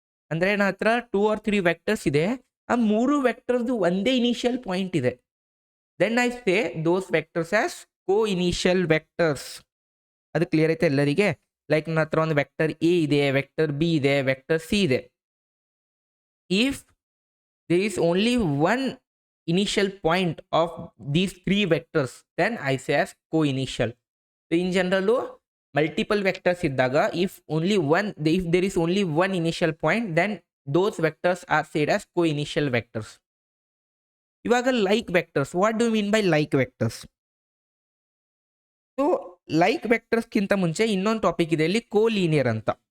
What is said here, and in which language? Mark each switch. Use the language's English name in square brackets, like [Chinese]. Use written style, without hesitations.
[Kannada] ಅಂದರೆ ನನ್ನ ಹತ್ರ 2 or 3 ವೆಕ್ಟರ್ಸ್ ಇದೆ, ಆ 3 ವೆಕ್ಟರ್ದು ಒಂದೇ ಇನಿಷಿಯಲ್ ಪಾಯಿಂಟ್ ಇದೆ. [English] Then I say those vectors as co initial vectors. [Kannada] ಅದು ಕ್ಲಿಯರ್ ಐತೆ ಎಲ್ಲರಿಗೆ? ಲೈಕ್ ನನ್ನ ಹತ್ರ ಒಂದು ವೆಕ್ಟರ್ ಎ ಇದೆ, ವೆಕ್ಟರ್ ಬಿ ಇದೆ, ವೆಕ್ಟರ್ ಸಿ ಇದೆ. [English] If there is only one initial point of these 3 vectors, then I say as co-initial. So in general multiple vectors iddaga if there is only one initial point, then those vectors are said as co-initial vectors. Ivaga like vectors, what do you mean by like vectors? [Kannada] So like vectors ಕಿಂತ ಮುಂಚೆ ಇನ್ನೊಂದು topic ಇದೆ ಇಲ್ಲಿ, co-linear ಅಂತ.